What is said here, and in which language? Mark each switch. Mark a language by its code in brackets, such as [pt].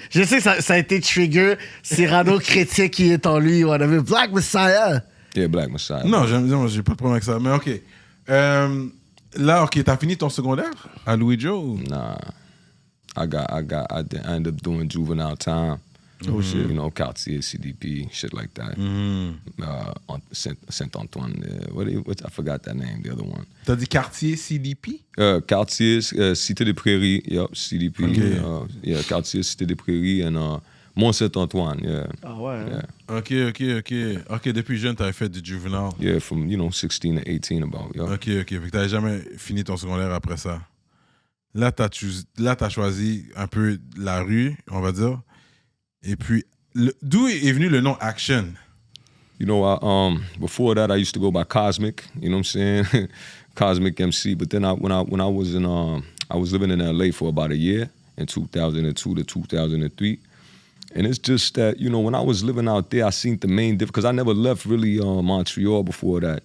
[fr] Je sais que ça a été trigger. Cyrano Chrétien qui est en lui. On avait Black Messiah. [en] Yeah, Black Messiah. [fr] Non, j'ai pas de problème avec ça. Mais OK. Là, OK, t'as fini ton secondaire à Louis Joe? ou- [en] Nah, I ended up doing juvenile time. Oh shit, you know, Cartier, CDP, shit like that. On Saint-Antoine, I forgot that name, the other one. [fr] T'as dit quartier CDP? [en] Cartier, Cité des Prairies, yup, CDP. Okay. Yeah, Cartier, Cité des Prairies, and Mont Saint-Antoine, yeah. [fr] Ah ouais. [en] Yeah. [fr] OK, depuis jeune, t'avais fait du juvenile. [en] Yeah, from, you know, 16 to 18 about, yup. [fr] OK. Fait que t'avais jamais fini ton secondaire après ça. Là, t'as choisi un peu la rue, on va dire. Et puis, d'où est venu le nom Action? [en] You know, before that, I used to go by Cosmic. You know what I'm saying? Cosmic MC. But then when I was in I was living in LA for about a year in 2002 to 2003, and it's just that, you know, when I was living out there, I seen the main difference because I never left really Montreal before that.